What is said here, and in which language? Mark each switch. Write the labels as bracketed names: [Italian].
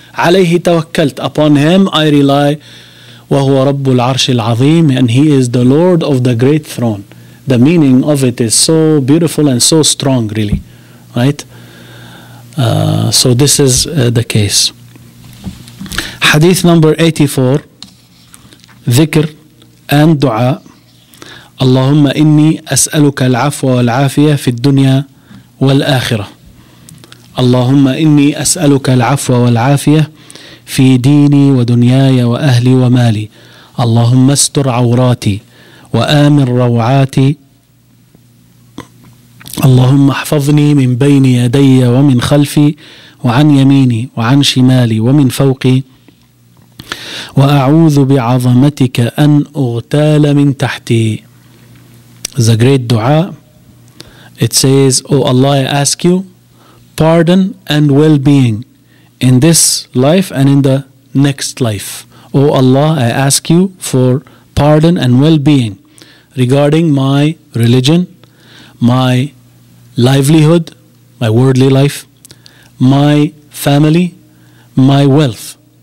[Arabic] عَلَيْهِ تَوَكَّلْت, [English] upon Him I rely. [Arabic] وَهُوَ رَبُّ الْعَرْشِ الْعَظِيمِ, [English] and He is the Lord of the great throne. The meaning of it is so beautiful and so strong, really, right? So this is the case. Hadith number 84, ذكر and دعاء. [Arabic] اللهم إني أسألك العفو والعافية في الدنيا والآخرة. اللهم إني أسألك العفو والعافية في ديني ودنياي وأهلي ومالي. اللهم استر عوراتي وآمن روعاتي. اللهم احفظني من بين يدي ومن خلفي وعن يميني وعن شمالي ومن فوقي. وأعوذ بعظمتك أن أغتال من تحتي. [English] It's a great dua. It says, "O Allah, I ask you pardon and well-being in this life and in the next life. O Allah, I ask you for pardon and well-being regarding my religion, my livelihood, my worldly life, my family, my wealth.